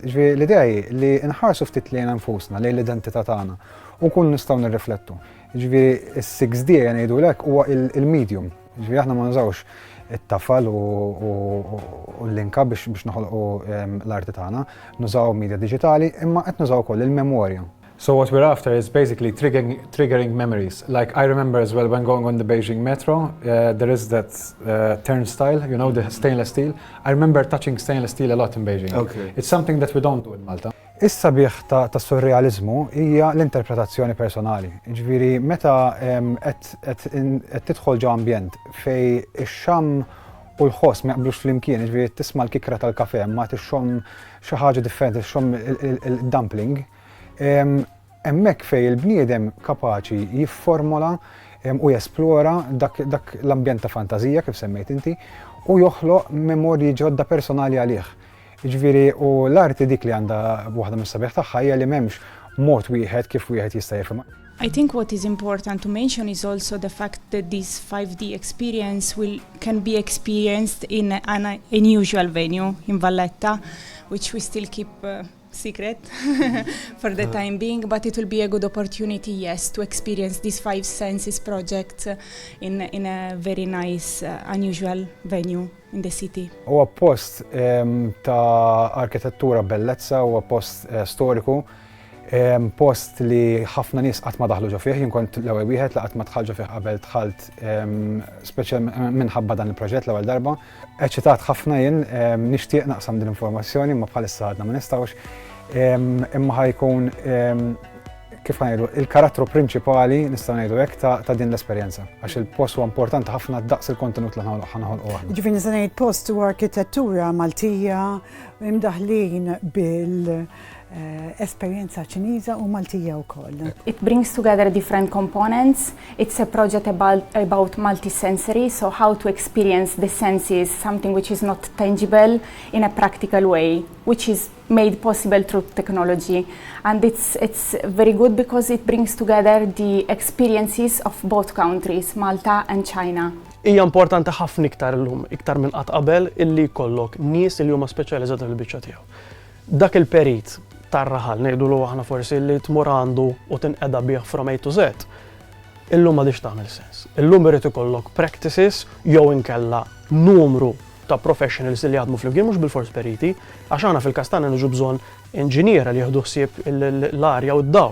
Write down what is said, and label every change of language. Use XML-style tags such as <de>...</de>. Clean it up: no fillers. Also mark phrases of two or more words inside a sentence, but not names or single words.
<mt>Ġifieri l-idea hi li nħarsu ftit lejn nfusna lejn l-identità tagħna u nkunu nistgħu nirriflettu. Ġifieri is-6D ngħidulek huwa il-medium. Ġifieri aħna ma nużawx it-tafal u l-linka biex noħolqu l-arti tagħna, nużaw media diġitali imma qed nużaw ukoll il-memorja.</mt> <en>So what we're after is basically triggering memories. Like I remember as well when going on the Beijing metro, there is that turnstile, the stainless steel. I remember touching stainless steel a lot in Beijing. Okay. It's something that we don't do in Malta.</en> <mt>Is-sabiħ ta' surrealizmu hija l-interpretazzjoni personali. Ġifieri meta qed tidħol ġo ambjent fej ix-xam u l-ħoss ma jaqblux flimkien, ġifieri tisma' l-kikra tal-kafè ma tixxomm xi ħaġa differenti, tixxomm il-dumpling. Hemmhekk fej il-bniedem kapaċi jifformula u jesplora dak l-ambjent ta' fantażija kif semmejt inti u joħloq memorji ġodda personali għalih. Ġifieri u l-arti dik li għandha waħda mis-sabiħ tagħha hija li m'hemmx mod wieħed kif wieħed jista' jifhem.</mt> <en>I think what is important to mention is also the fact that this 5D experience can be experienced in an unusual venue in Valletta, which we still keep secret for the time being, but it will be a good opportunity, yes, to experience this 5 Senses project in a very nice, unusual venue in the city.</en> <mt>Huwa post ta' arkitettura bellezza, huwa post storiku, post li ħafna nies qatt ma daħlu ġo fih, jien kont l-ewwel wieħed li qatt ma dħal ġo fih qabel dħalt speċjal minħabba dan il-proġett l-ewwel darba. Eċitat ħafna jien nixtieq naqsam din l-informazzjoni ma bħalissa għadna ma nistgħux imma ħajkun kif ngħidu il-karattru prinċipali nistgħu ngħidu hekk ta' din l-esperjenza għax il-post huwa importanti ħafna daqs il-kontenut li ħanħolqu aħna. Ġifieri nista' ngħid post u arkitettura Maltija imdaħlin esperjenza Ċiniża u Maltija wkoll.</mt> <en>It brings together different components. It's a project about multisensory, so how to experience the senses, something which is not tangible in a practical way, which is made possible through technology. And it's very good because it brings together the experiences of both countries, Malta and China.</en> <mt>Hija importanti ħafna iktar illum, iktar minn qatt qabel illi jkollok nies li huma speċjalizzati fil-biċċa tiegħu. Dak il-perit tar-raħal ngħidulu aħna forsi li tmur għandu u tinqeda bih</mt> <en>from A to Z.</en> <mt>Illum m'għadix tagħmel sens. Illum irid ikollok practices jew inkella numru ta' professionals li jaħdmu flimkien mhux bil-fors periti, għax aħna fil-Kastana niġu bżonn inġiniera li jieħdu ħsieb l-arja u d-dawl.</mt>